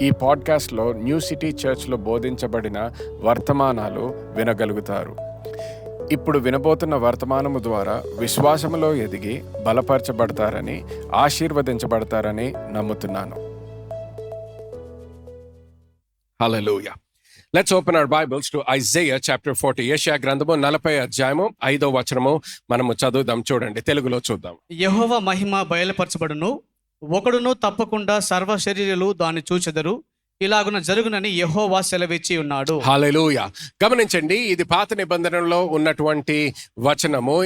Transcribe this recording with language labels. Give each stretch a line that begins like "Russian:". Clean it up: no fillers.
Telugu: ఈ పాడ్కాస్ట్లో new city చర్చ్లో బోధించబడిన వర్తమానాలు వినగలుగుతారు. ఇప్పుడు వినబోతున్న వర్తమానము ద్వారా విశ్వాసములో ఎదిగి బలపరచబడతారని, ఆశీర్వదించబడతారని నమ్ముతున్నాను. హల్లెలూయా.
English: Let's open our Bibles to Isaiah chapter 40.
Telugu: యెషయా గ్రంథము 40వ అధ్యాయము 5వ వచనము మనము చదువుదాం. చూడండి, తెలుగులో చూద్దాం. యెహోవా మహిమ బయలుపరచబడును, ఒకడును తప్పకుండా సర్వ శరీరులు దాన్ని చూచెదరు, ఇలాగున జరుగునని యెహోవా సెలవిచ్చి ఉన్నాడు. హల్లెలూయా. గమనించండి, ఇది పాత నిబంధనలో ఉన్నటువంటి వచనము.